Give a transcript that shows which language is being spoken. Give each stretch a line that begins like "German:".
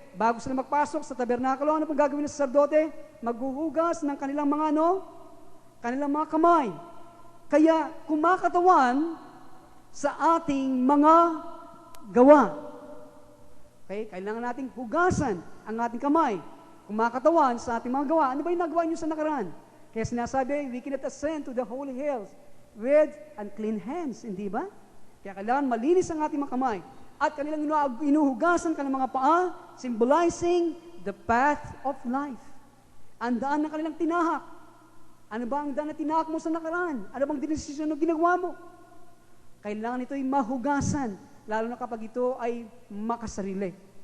Filipino: Bago sila magpasok sa tabernakulo, ano pang gagawin ng saserdote? Maghuhugas ng kanilang mga kanilang mga kamay. Kaya kumakatawan sa ating mga gawa. Okay? Kailangan nating hugasan ang ating kamay. Kumakatawan sa ating mga gawa. Ano ba yung nagawa niyo sa nakaraan?
English: Kaya sinasabi, we cannot ascend to the holy hills with unclean hands.
Filipino: Hindi ba? Kaya kailangan malinis ang ating mga kamay. At kanilang inuhugasan kanilang mga paa,
English: symbolizing the path of life.
Filipino: Ang daan na kanilang tinahak. Ano ba ang daan na tinahak mo sa nakaraan? Ano bang dinesisyon na ginagawa mo? Kailangan ito'y mahugasan, lalo na kapag ito ay makasarili.